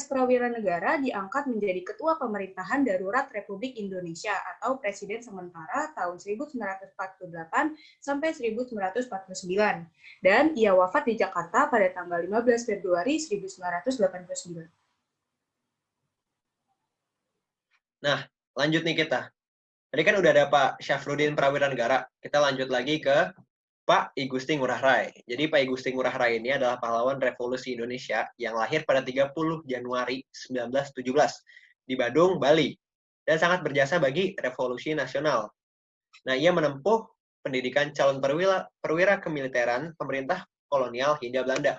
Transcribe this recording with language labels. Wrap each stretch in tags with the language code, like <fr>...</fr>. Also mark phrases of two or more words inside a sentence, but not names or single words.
<id>Prawira Negara diangkat menjadi Ketua Pemerintahan Darurat Republik Indonesia atau Presiden Sementara tahun 1948 sampai 1949. Dan ia wafat di Jakarta pada tanggal 15 Februari 1989. Nah, lanjut nih kita. Tadi kan udah ada Pak Syafruddin Prawira Negara. Kita lanjut lagi ke Pak I Gusti Ngurah Rai. Jadi Pak I Gusti Ngurah Rai ini adalah pahlawan revolusi Indonesia yang lahir pada 30 Januari 1917 di Badung, Bali, dan sangat berjasa bagi revolusi nasional. Nah, ia menempuh pendidikan calon perwira kemiliteran pemerintah kolonial Hindia Belanda.</id>